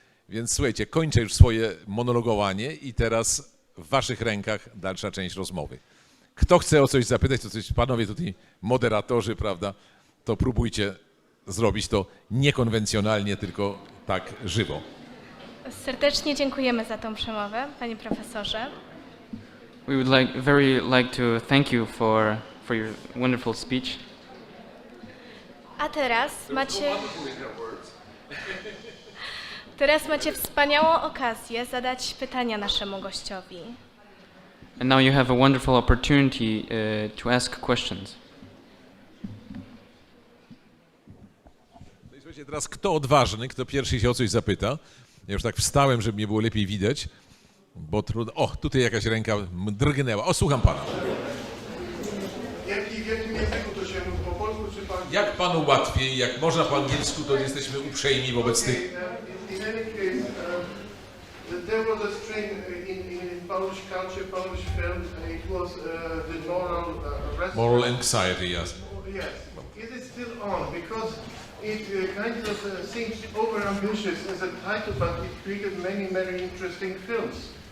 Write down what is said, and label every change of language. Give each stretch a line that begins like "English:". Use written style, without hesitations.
Polish: Więc słuchajcie, kończę już swoje monologowanie i teraz w Waszych rękach dalsza część rozmowy. Kto chce o coś zapytać, to coś, panowie tutaj moderatorzy, prawda, to próbujcie zrobić to niekonwencjonalnie, tylko tak żywo. Serdecznie dziękujemy za tą przemowę, panie profesorze.
English: We would very like to thank you for your wonderful speech.
Polish: A teraz macie wspaniałą okazję zadać pytania naszemu gościowi.
English: And now you have a wonderful opportunity to ask questions.
Polish: Słuchajcie, teraz kto odważny, kto pierwszy się o coś zapyta? Ja już tak wstałem, żeby mnie było lepiej widać, bo trudno. O, tutaj jakaś ręka drgnęła. O, słucham pana. W jakim języku to się mówi? Po polsku czy po angielsku? Jak panu łatwiej, jak można po angielsku, to jesteśmy uprzejmi wobec tych.
English: In any case, there was a strain in Polish culture, Polish film. It was the Moral anxiety, yes. Yes. Is it still on? Because it kind of seems over-ambitious as a title, but it created many, many interesting films.